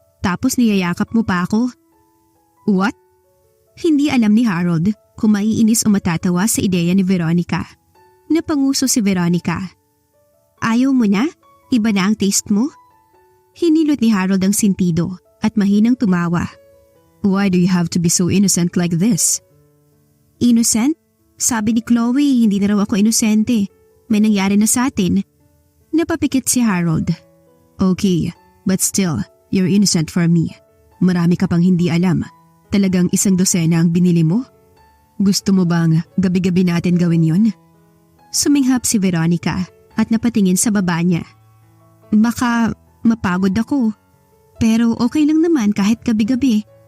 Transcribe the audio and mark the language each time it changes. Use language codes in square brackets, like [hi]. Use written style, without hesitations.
[tl] Tapos niyayakap mo pa ako. What? Hindi alam ni Harold kung maiinis o matatawa sa ideya ni Veronica. Napanguso si Veronica. Ayaw mo na? Iba na ang taste mo? Hinilot ni Harold ang sintido at mahinang tumawa. [en] Why do you have to be so innocent like this? [tl] Innocent? Sabi ni Chloe, hindi na raw ako inosente. May nangyari na sa atin. Napapikit si Harold. [en] Okay, but still, you're innocent for me. [tl] Marami ka pang hindi alam. Talagang 1 dosena ang binili mo? Gusto mo bang gabi-gabi natin gawin yon? Suminghap si Veronica at napatingin sa baba niya. Baka mapagod ako. Pero okay lang naman kahit gabi-gabi.